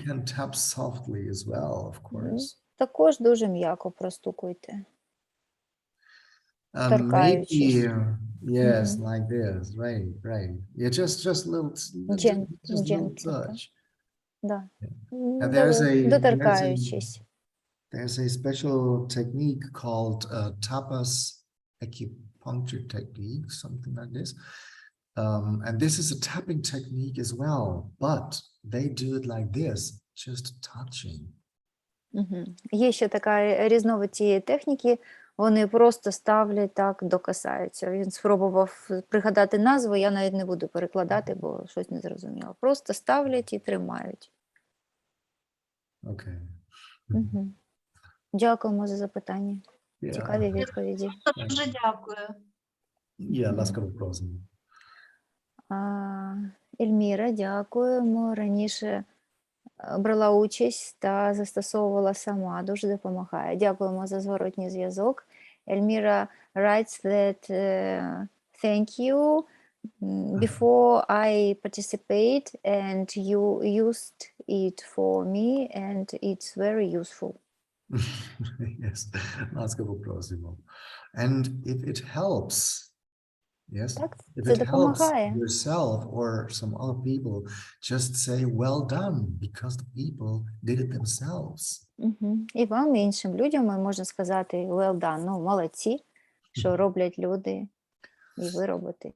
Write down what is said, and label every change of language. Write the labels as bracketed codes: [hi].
[en] You can tap softly as well, of course. [uk] Також дуже м'яко простукуйте. [en] Maybe, yes, like this, right. Yeah, just little, just little touch. [ru] Да. [en] And [uk] Доторкаючись. [en] there's a special technique called tapas acupuncture technique, something like this. And this is a tapping technique as well, but they do it like this, just touching. [uk] Є ще така різновид цієї техніки, вони просто ставлять так, докасаються. Він спробував пригадати назву, я навіть не буду перекладати, бо щось не зрозуміло. Просто ставлять і тримають. [en] Okay. [uk] Дякуємо за запитання. [en] Yeah. [uk] Цікаві відповіді. Дуже дякую. [en] Yeah, [uk] ласкаво просимо. Ельміра, дякуємо. Раніше брала участь та застосовувала сама, дуже допомагає. Дякуємо за зворотній зв'язок. [en] Ельміра writes that thank you. Before I participate and you used it for me and it's very useful. Yes, [uk] ласкаво просимо. [en] And if it helps, yes, [uk] Так, [en] if [uk] це [en] it helps [uk] допомагає. [en] yourself or some other people, just say well done because the people did it themselves. [uk] І вам, і іншим людям можна сказати [en] well done, [uk] молодці, що роблять люди, і ви робите.